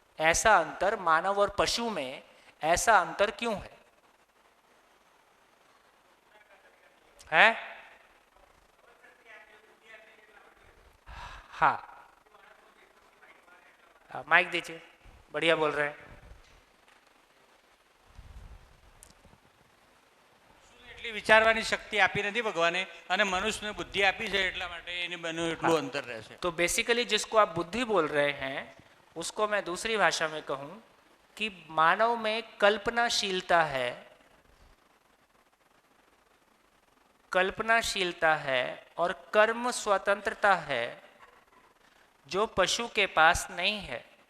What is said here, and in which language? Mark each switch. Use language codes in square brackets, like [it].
[hi] ऐसा अंतर मानव और पशु में ऐसा अंतर क्यों है? हाँ, माइक दीजिए, बढ़िया बोल रहे हैं। [gu] એટલી વિચારવાની શક્તિ આપી નથી ભગવાને, અને મનુષ્યને બુદ્ધિ આપી છે એટલા માટે એની બનું એટલું અંતર રહેશે। [hi] तो बेसिकली जिसको आप बुद्धि बोल रहे हैं उसको मैं दूसरी भाषा में कहूं कि मानव में कल्पनाशीलता है, कल्पनाशीलता है और कर्म स्वतंत्रता है जो पशु के पास नहीं है।